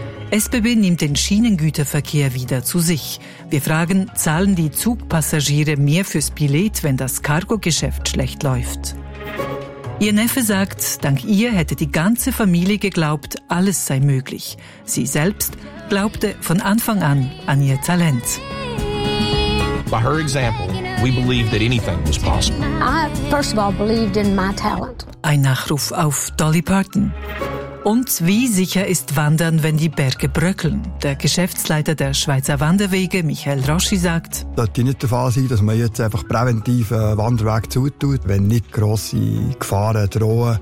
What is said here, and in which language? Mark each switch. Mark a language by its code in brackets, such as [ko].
[de] SBB nimmt den Schienengüterverkehr wieder zu sich. Wir fragen, zahlen die Zugpassagiere mehr fürs Billett, wenn das Cargo-Geschäft schlecht läuft? Ihr Neffe sagt, dank ihr hätte die ganze Familie geglaubt, alles sei möglich. Sie selbst glaubte von Anfang an ihr Talent. [en] By her example, we believe that anything was possible. I first of all believed in my talent. [de] Ein Nachruf auf Dolly Parton. Und wie sicher ist Wandern, wenn die Berge bröckeln? Der Geschäftsleiter der Schweizer Wanderwege, Michael Roschi, sagt: Es sollte nicht der Fall sein, dass man jetzt einfach präventiv einen Wanderweg zutut, wenn nicht grosse Gefahren drohen.